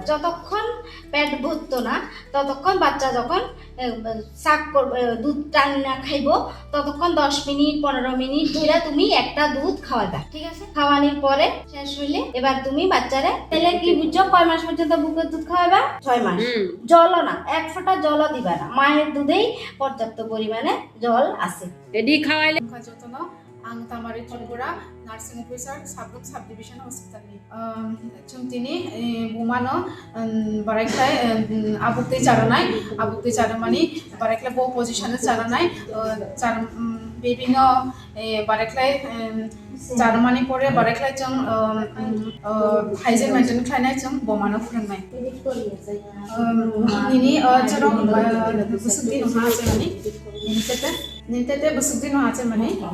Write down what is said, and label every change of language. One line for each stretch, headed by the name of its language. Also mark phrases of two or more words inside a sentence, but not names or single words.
Bangla: যতক্ষণ পেট ভরতো না ততক্ষণ, বাচ্চা যখন শাক দুধ টান না খাইব ততক্ষণ 10 মিনিট 15 মিনিট ধরে তুমি একটা দুধ খাওয়াবা, ঠিক আছে? খাওয়ানোর পরে শেষ হইলে এবার তুমি বাচ্চারে তাহলে কি বুঝছো, কয় মাস পর্যন্ত বুকের দুধ খাওয়াবা? 6 মাস। জলও না, এক ফোঁটা জলও দিবা না, মায়ের দুধেই পর্যাপ্ত পরিমাণে জল আছে। এডি খাওয়াইলে
Kok Borok: যত্ন ang Tamari Tripura
English: Nursing Officer
Kok Borok: Sabruk Subdivision Hospital ni chung tini bumano baraklai abukti charanai charamani baraklai bo position charanai char bibino baraklai charamani pore baraklai chung
English: hygiene maintain
Kok Borok: khlainai chung bomano phrangnai nini charo busukti no ha chani nintete busukti no ha chani